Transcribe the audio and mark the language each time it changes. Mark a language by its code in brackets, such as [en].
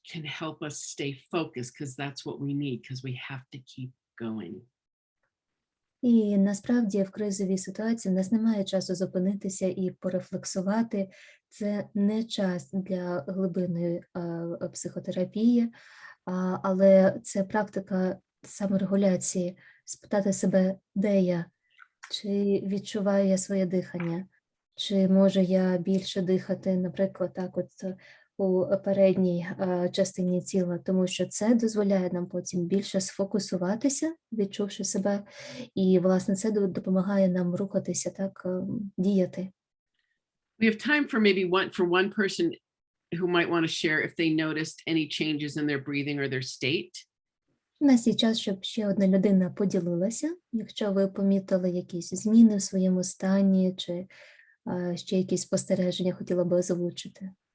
[en] Can help us stay focused, because that's what we need, because we have to keep going. [uk] І насправді в кризовій ситуації в нас немає часу зупинитися і порефлексувати. Це не час для глибинної психотерапії, але це практика саморегуляції, спитати себе, де я, чи відчуваю я своє дихання, чи можу я більше дихати, наприклад, так от у передній частині тіла, тому що це дозволяє нам потім більше сфокусуватися, відчувши себе, і, власне, це допомагає нам рухатися, так, діяти. [en] We have time for maybe one person who might want to share if they noticed any changes in their breathing or their state. [uk] У нас є час, щоб ще одна людина поділилася, якщо ви помітили якісь зміни в своєму стані, чи ще якісь спостереження хотіла би озвучити.